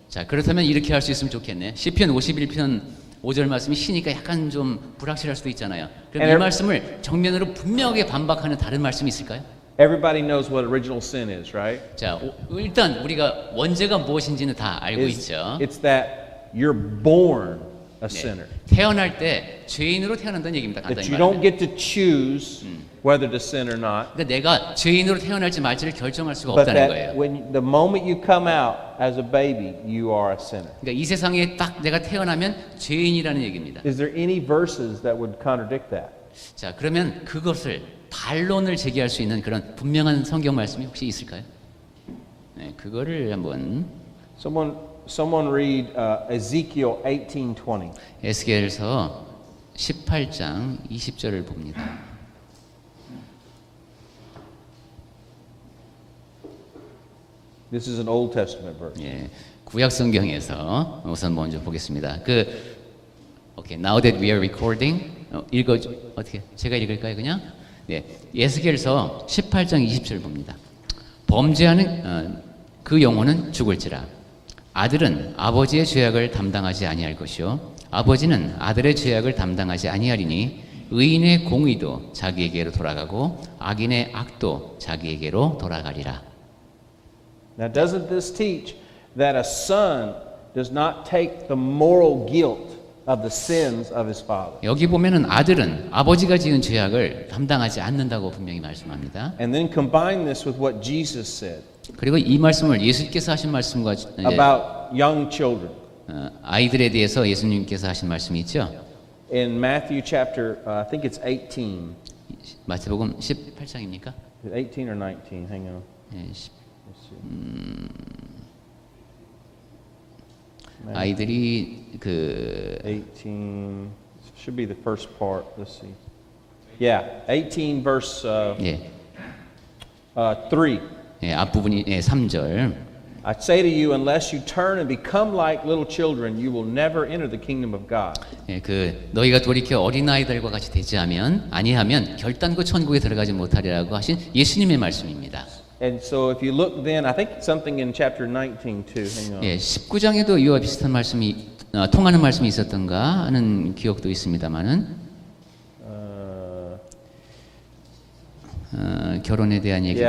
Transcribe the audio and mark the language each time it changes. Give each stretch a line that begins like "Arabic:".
Korean: 자, 그렇다면 이렇게 할 수 있으면 좋겠네. 시편 51편 5절 말씀이 시니까 약간 좀 불확실할 수도 있잖아요. 그럼 이 말씀을 정면으로 분명하게 반박하는 다른 말씀이 있을까요?
English: Everybody knows what original sin is, right?
Korean: 자, 일단 우리가 원죄가 무엇인지는 다 알고 있죠.
English: It's that you're born a sinner.
Korean: 태어날 때 죄인으로 태어난다는 얘기입니다.
English: That
Korean: 간단히
English: you don't
Korean: 말하면.
English: get to choose whether to sin or not.
Korean: 그러니까 내가 죄인으로 태어날지 말지를 결정할 수가
English: But
Korean: 없다는
English: that
Korean: 거예요.
English: when the moment you come out as a baby, you are a sinner.
Korean: 그러니까 이 세상에 딱 내가 태어나면 죄인이라는 얘기입니다.
English: Is there any verses that would contradict that?
Korean: 자, 그러면 그것을 반론을 제기할 수 있는 그런 분명한 성경 말씀이 혹시 있을까요? 네, 그거를 한번
English: Someone read Ezekiel 18:20.
Korean: 에스겔서 18장 20절을 봅니다.
English: This is an Old Testament verse.
Korean: 예, 구약 성경에서 우선 먼저 보겠습니다.
English: Okay, now that we are recording,
Korean: 어떻게 제가 읽을까요, 그냥? 네, 에스겔서 18장 20절 봅니다. 범죄하는 그 영혼은 죽을지라. 아들은 아버지의 죄악을 담당하지 아니할 것이요, 아버지는 아들의 죄악을 담당하지 아니하리니 의인의 공의도 자기에게로 돌아가고 악인의 악도 자기에게로 돌아가리라.
English: Now, doesn't this teach that a son does not take the moral guilt of the sins of his father?
Korean: 여기 보면은 아들은 아버지가 지은 죄악을 담당하지 않는다고 분명히 말씀합니다.
English: And then combine this with what Jesus said
Korean: 그리고 이 말씀을 예수께서 하신 말씀과 이제
English: about young children.
Korean: 아이들에 대해서 예수님께서 하신 말씀이 있죠.
English: In Matthew chapter, I think it's 18.
Korean: 마태복음 18장입니까?
English: 18 or 19, hang on.
Korean: 예, 아이들이
English: 18, should be the first part, let's see. Yeah, 18 verse
Korean: 예,
English: 3.
Korean: 예, 앞부분이 3절.
English: I say to you, unless you turn and become like little children, you will never enter the kingdom of God.
Korean: 예, 너희가 돌이켜 어린아이들과 같이 되지 아니하면 결단코 천국에 들어가지 못하리라고 하신 예수님의 말씀입니다.
English: And so if you look then, I think something in chapter 19 too. Hang on.
Korean: 예, 19장에도 이와 비슷한 말씀이 통하는 말씀이 있었던가 하는 기억도 있습니다만은 결혼에 대한 얘기가